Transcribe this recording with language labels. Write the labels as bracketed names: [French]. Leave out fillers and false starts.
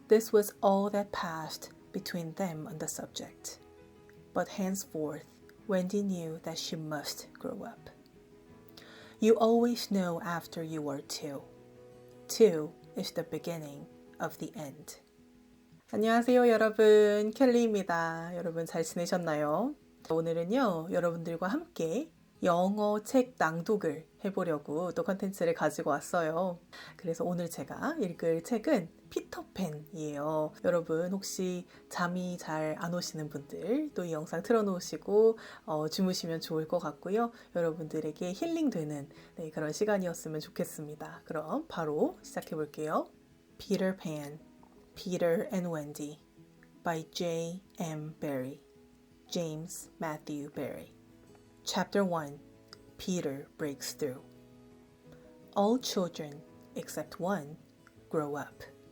[English] This was all that passed between them on the subject. But henceforth, Wendy knew that she must grow up. You always know after you are two. Two is the beginning of the end. [Korean] 안녕하세요 여러분, 켈리입니다. 여러분 잘 지내셨나요? 오늘은요, 여러분들과 함께 영어 책 낭독을 해보려고 또 컨텐츠를 가지고 왔어요. 그래서 오늘 제가 읽을 책은 피터팬이에요. 여러분 혹시 잠이 잘 안 오시는 분들 또 이 영상 틀어놓으시고 주무시면 좋을 것 같고요. 여러분들에게 힐링되는 그런 시간이었으면 좋겠습니다. 그럼 바로 시작해 볼게요. [English] Peter Pan, Peter and Wendy by J. M. Barrie, James Matthew Barrie. Chapter 1. Peter Breaks Through. All children, except one, grow up.